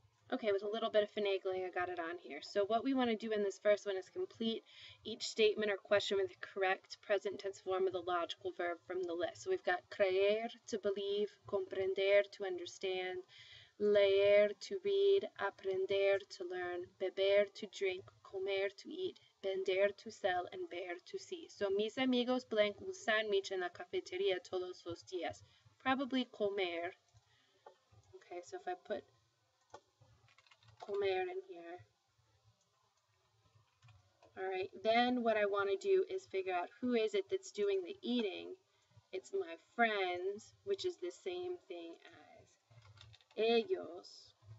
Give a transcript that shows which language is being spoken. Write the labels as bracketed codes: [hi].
[en] Okay, with a little bit of finagling, I got it on here. So what we want to do in this first one is complete each statement or question with the correct present tense form of the logical verb from the list. So we've got creer, to believe, comprender, to understand, leer, to read, aprender, to learn, beber, to drink, comer, to eat, vender, to sell, and ver, to see. [es] So mis amigos blank un sándwich en la cafetería todos los días. [en] Probably comer. Okay, so if I put comer in here. All right, then what I want to do is figure out who is it that's doing the eating. It's my friends, which is the same thing as ellos.